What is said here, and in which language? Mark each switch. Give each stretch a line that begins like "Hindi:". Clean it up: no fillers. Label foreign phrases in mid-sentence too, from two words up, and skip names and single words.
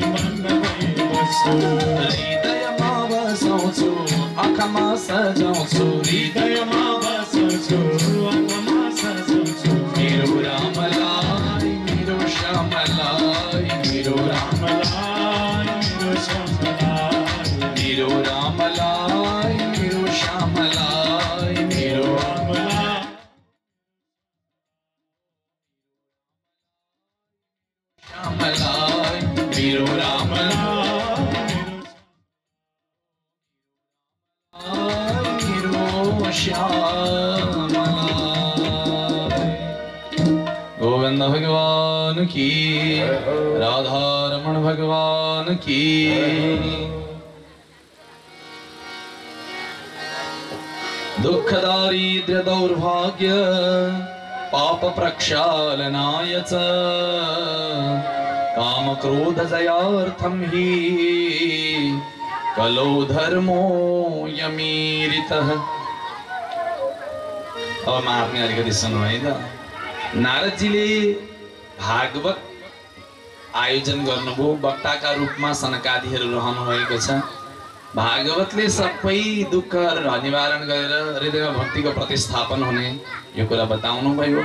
Nepali: मग्न भइरहन्छु हृदयमा बसाउँछु आँखामा सजाउँछु हृदयमा बसाउँछु आँखामा सजाउँछु मेरो रामलाई मेरो श्यामलाई मेरो रामलाई मेरो श्यामलाई मेरो रामलाई मेरो श्यामलाई मेरो रामलाई श्यामलाई मेरो रामलाई
Hindi: गोविंद भगवान की राधा रमण भगवान की
Sanskrit: दुख दारिद्र्य दौर्भाग्य पाप प्रक्षालनाय च काम क्रोध जयार्थम ही कलो धर्मो यमीरितः।
Nepali: अब महात्म्य अलिकति सुन्नु है त। नारदजीले भागवत आयोजन गर्नुभयो, वक्ताका रूपमा सनकादिहरू रहनु भएको छ। भागवतले सबै दुःखहरू निवारण गरेर हृदयमा भक्तिको प्रतिस्थापन हुने यो कुरा बताउनु भयो।